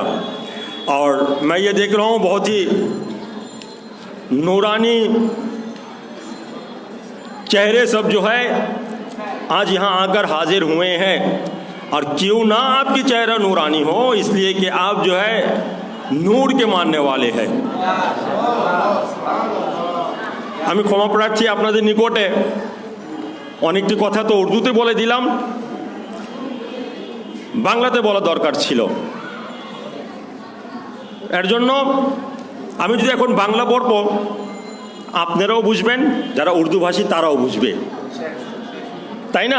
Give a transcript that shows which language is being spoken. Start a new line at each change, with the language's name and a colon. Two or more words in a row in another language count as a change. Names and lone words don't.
Urdu: اور میں یہ دیکھ رہا ہوں بہت ہی نورانی چہرے سب جو ہے آج یہاں آ کر حاضر ہوئے ہیں. اور کیوں نہ آپ کی چہرہ نورانی ہو، اس لیے کہ آپ جو ہے نور کے ماننے والے ہیں.
Bangla: আমি ক্ষমা প্রার্থী আপনাদের নিকটে অনেকটি কথা তো উর্দুতে বলে দিলাম, বাংলাতে বলা দরকার ছিল। এর জন্য আমি যদি এখন বাংলা পড়ব আপনারাও বুঝবেন, যারা উর্দু ভাষী তারাও বুঝবে, তাই না?